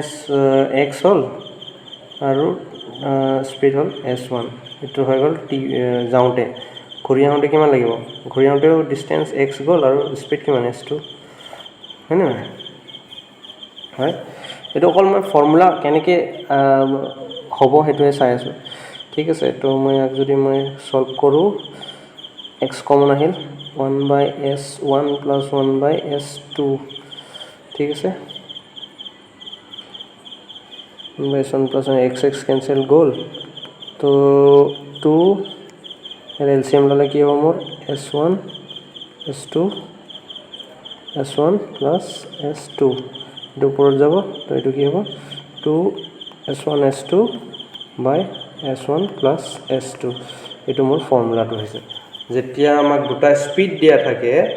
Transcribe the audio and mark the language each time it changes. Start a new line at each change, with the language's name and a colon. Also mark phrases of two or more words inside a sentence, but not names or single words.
Assamese: x হ'ল আৰু স্পীড হ'ল s1 এটো হৈ গ'ল যাওঁতে ঘূৰি আহোঁতে কিমান লাগিব ঘূৰি আহোঁতেও ডিসটেন্স x গ'ল আৰু স্পীড কিমান s2 হয় না হয় এটা অকল মই ফৰ্মুলা কেনেকৈ হ'ব হেতুৱে চাই আছো ঠিক আছে তো মই যদি মই সলভ কৰো x কমন আহিল 1/s1 + 1/s2 ঠিক আছে 1/s1 + x कैंसिल গ'ল তো 2 এর এলসিএম ললে কি হ'ব মোৰ s1 s2 s1 + s2 এটো উপৰত যাব তো এটো কি হ'ব 2 s1 s2 by s1 + s2 এটো মোৰ ফৰ্মুলাটো হৈছে যেতিয়া আমাক দুটা স্পীড দিয়া থাকে